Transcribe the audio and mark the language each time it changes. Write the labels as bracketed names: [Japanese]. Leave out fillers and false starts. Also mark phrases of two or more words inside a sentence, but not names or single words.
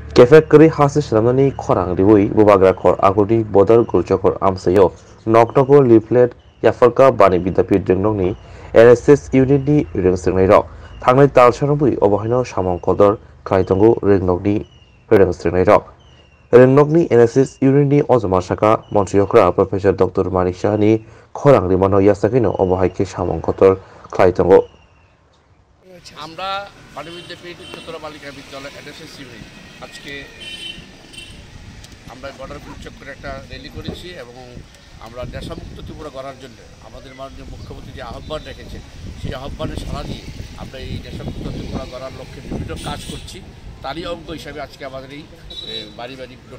[Kok Borok] Kefekri hasi slamani khorang riwui bubagra khor agodi bodar gurchakor amsayo noknoko leaflet yafarka bani bidapit ringnokni NSS unit ni ringsringnai rok thangnai talsarabui obahaino samong kodor klaitongo ringnokni ringsringnai rok ringnokni NSS unit ni ojoma saka montriyokra Professor Dr. Manik Shahani khorang rimano yasakino obahaike samong kodor klaitongo [Bangla] আমরা বাণী বিদ্যাপীঠ উচ্চতর বালিকা বিদ্যালয় NSS ইউনিট আজকে আমরা বর্ডার গুরুচক করে একটা র্যালি করেছি এবং আমরা নেশামুক্ত ত্রিপুরা করার জন্য আমাদের মাননীয় মুখ্যমন্ত্রী যে আহ্বান রেখেছেন সেই আহ্বানে সাড়া দিয়ে আমরা এই নেশামুক্ত ত্রিপুরা করার লক্ষ্যে বিভিন্ন কাজ করছি তারই অঙ্গ হিসাবে আজকে আমাদের এই বাড়ি বাড়ি ডোর